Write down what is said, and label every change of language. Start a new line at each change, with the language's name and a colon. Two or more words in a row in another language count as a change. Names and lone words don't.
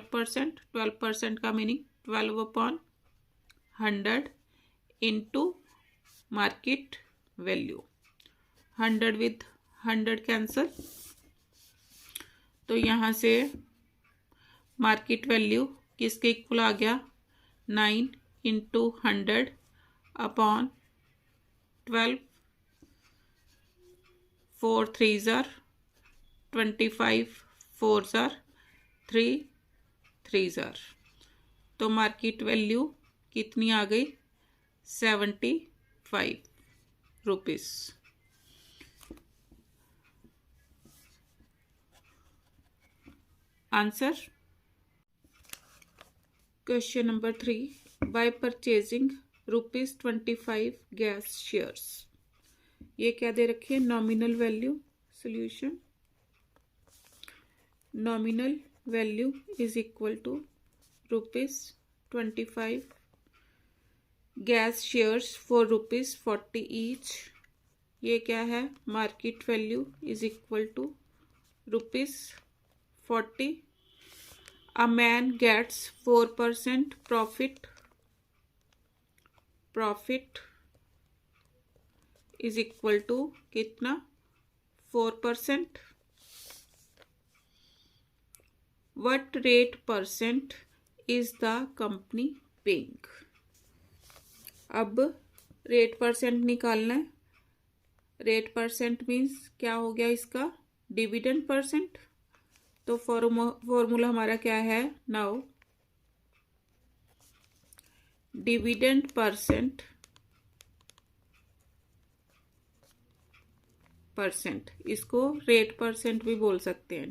Hindi: 12% का मीनिंग 12/100 इंटू
English: market value.
Hindi: 100
English: with 100 cancel,
Hindi: तो यहाँ से
English: market value
Hindi: किसके इक्वल आ गया, 9 इंटू 100 अपॉन 12,
English: 4 3s are 25, 4s are 3, 3s are,
Hindi: तो
English: market value
Hindi: कितनी आ गई, 75 रुपीज़।
English: Answer question number 3, by purchasing ₹25 gas shares.
Hindi: ये क्या दे रखी है,
English: nominal value. Solution, nominal value is equal to ₹25 gas shares for ₹40 each.
Hindi: ये क्या है,
English: market value is equal to ₹40. A man gets 4% profit is equal to कितना, 4%। What rate percent is the company paying?
Hindi: अब
English: rate percent
Hindi: निकालना है।
English: rate percent means
Hindi: क्या हो गया इसका,
English: dividend percent.
Hindi: तो फॉर्मूला हमारा क्या है,
English: now dividend percent,
Hindi: इसको
English: rate percent
Hindi: भी बोल सकते हैं।